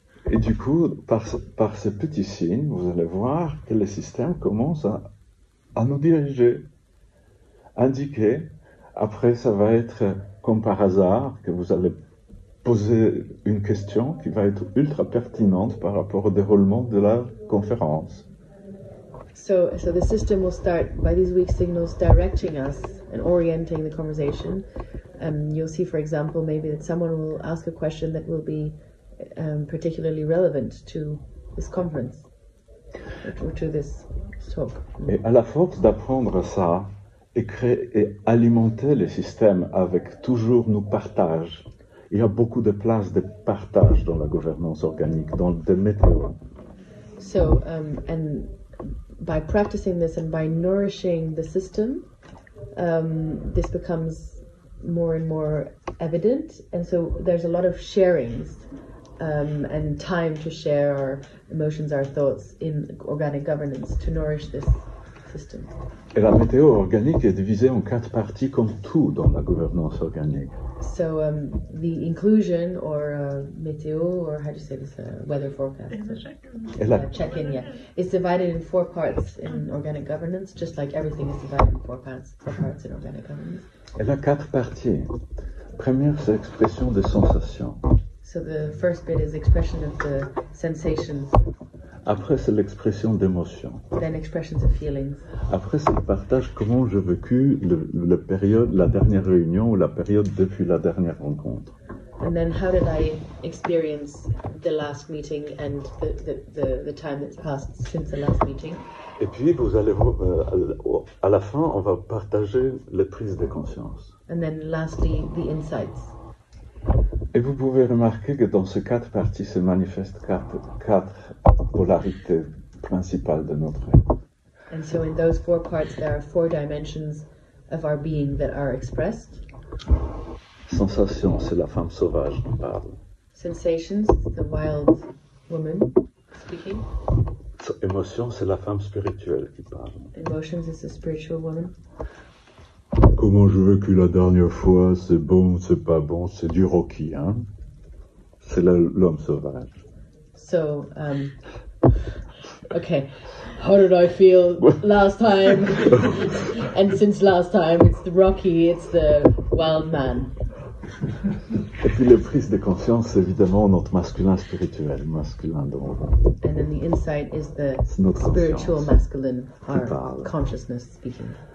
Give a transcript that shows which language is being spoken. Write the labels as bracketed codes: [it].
[fr] Et du coup, par ces petits signes, vous allez voir que le système commence à nous diriger, indiquer. Après, ça va être comme par hasard que vous allez poser une question qui va être ultra pertinente par rapport au déroulement de la conférence. [en] So the system will start by these weak signals directing us and orienting the conversation. You'll see, for example, maybe that someone will ask a question that will be particularly relevant to this conference or to this talk. [fr] Et à la force d'apprendre ça et alimenter le système avec toujours nos partages, il y a beaucoup de places de partage dans la gouvernance organique, dans des météos. [en] So, and by practicing this and by nourishing the system, this becomes more and more evident. And so there's a lot of sharings and time to share our emotions, our thoughts in organic governance to nourish this system. [fr] Et la météo organique est divisée en 4 parties comme tout dans la gouvernance organique. [en] So the inclusion or météo, or how do you say this, weather forecast? Check-in, yeah. It's divided in 4 parts in organic governance, just like everything is divided in 4 parts in organic governance. [fr] Elle a 4 parties. Première, c'est l'expression des sensations. [en] So the first bit is expression of the sensations. [fr] Après, c'est l'expression d'émotions. [en] Then expressions of feelings. [fr] Après, c'est le partage comment j'ai vécu la dernière réunion ou la période depuis la dernière rencontre. [en] And then how did I experience the last meeting and the time that's passed since the last meeting? [fr] Et puis, vous allez à la fin, on va partager les prises de conscience. [en] And then lastly, the insights. [fr] Et vous pouvez remarquer que dans ces 4 parties se manifestent 4 polarités principales de notre être. [en] And so in those 4 parts, there are 4 dimensions of our being that are expressed. [fr] Sensation, c'est la femme sauvage qui parle. [en] Sensations, the wild woman speaking. [fr] Émotion, c'est la femme spirituelle qui parle. [en] Emotions is the spiritual woman. [fr] Comment j'ai vécu la dernière fois, c'est bon, c'est pas bon, c'est du Rocky, hein? C'est l'homme sauvage. [en] So, okay, how did I feel last time? And since last time, it's the Rocky, it's the wild man. [fr] Et puis les prises de conscience, c'est évidemment notre masculin spirituel, masculin donc. [en] And then the insight is the spiritual masculine, our consciousness speaking.